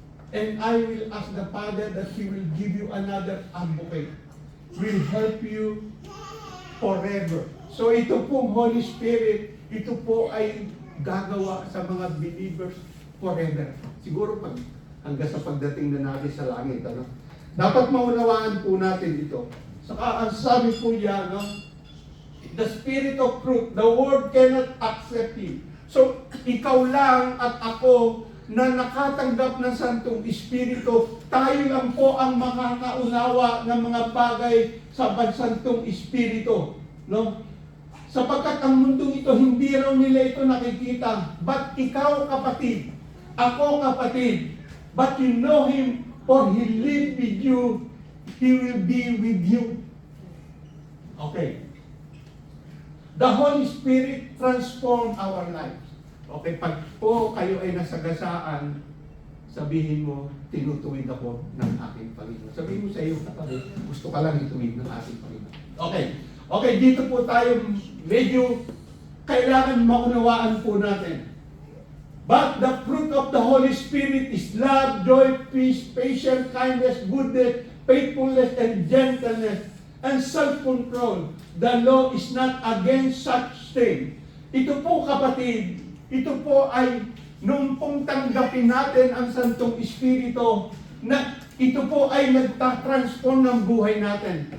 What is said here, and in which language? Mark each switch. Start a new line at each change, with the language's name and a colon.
English: And I will ask the Father that He will give you another advocate. Will help you forever.
Filipino: So ito pong Holy Spirit, ito po ay gagawa sa mga believers forever. Siguro hanggang sa pagdating na natin sa langit. Ano? Dapat maunawaan po natin ito. Saka ang sabi po niya, no?
English: The Spirit of truth, the world cannot accept Him.
Filipino: So ikaw lang at ako na nakatanggap ng Santong Espiritu, tayo lang po ang makakaunawa ng mga bagay sa Santong Espiritu. No? Sapagkat ang mundong ito, hindi raw nila ito nakikita.
English: But
Filipino: ikaw kapatid, ako kapatid,
English: but you know Him, for He lives with you, He will be with you. Okay. The Holy Spirit transform our lives.
Filipino: Okay, pag po kayo ay nasagasaan, sabihin mo, tinutuwid ako ng aking Panginoon. Sabihin mo sa iyo, kapatid, gusto ka lang ituwid ng aking Panginoon. Okay. Okay, dito po tayo medyo kailangan maunawaan po natin.
English: But the fruit of the Holy Spirit is love, joy, peace, patience, kindness, goodness, faithfulness, and gentleness, and self-control. The law is not against such thing.
Filipino: Ito po kapatid, ito po ay nung pong tanggapin natin ang Santong Espiritu, na ito po ay nagtatransform ng buhay natin.